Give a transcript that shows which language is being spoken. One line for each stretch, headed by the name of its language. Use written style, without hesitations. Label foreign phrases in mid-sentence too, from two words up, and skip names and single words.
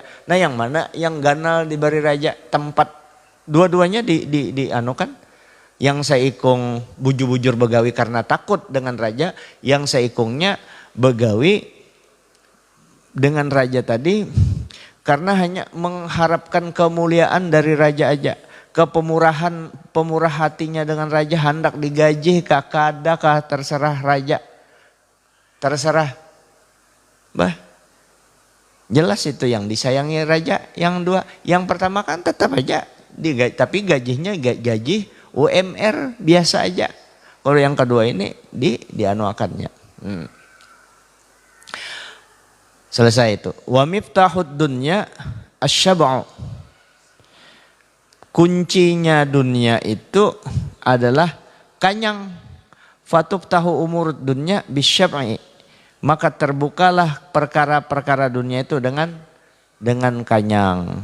Indonesian: Nah yang mana yang ganal diberi raja tempat, dua-duanya di kan. Yang
Banjar: seikung bujur-bujur begawi
Indonesian: karena takut dengan raja, yang
Banjar: seikungnya begawi
Indonesian: dengan raja tadi karena hanya mengharapkan kemuliaan dari raja aja. Pemurah hatinya dengan raja, hendak digaji kadakah terserah raja. Terserah. Jelas itu yang disayangi raja. Yang dua, yang pertama kan tetap aja tapi gajinya gaji UMR biasa aja. Kalau yang kedua ini dianuakannya. Selesai itu.
Arabic: ومفتاح الدنيا الشبع.
Indonesian: Kuncinya dunia itu adalah kanyang.
Arabic: فتفتح أمور الدنيا بالشبع.
Indonesian: Maka terbukalah perkara-perkara dunia itu dengan kanyang.